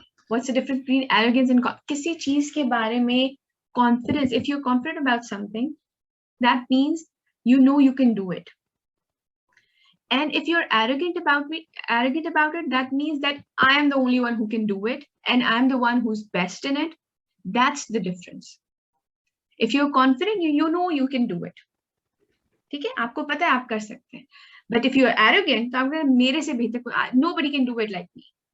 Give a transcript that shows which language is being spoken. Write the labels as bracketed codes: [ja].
[en] What's the difference between arrogance and [ur] کسی چیز کے بارے میں [en] confidence, if you're confident about something, that means you know you can do it. And if you're arrogant about it, that means that I am the only one who can do it and I'm the one who's best in it. That's the difference. If you're confident, you know you can do it. [ur] ٹھیک ہے, آپ کو پتا ہے آپ کر سکتے ہیں. [en] But if you're arrogant, [ur] تو آپ میرے سے بہتر کوئی, [en] nobody can do it like me.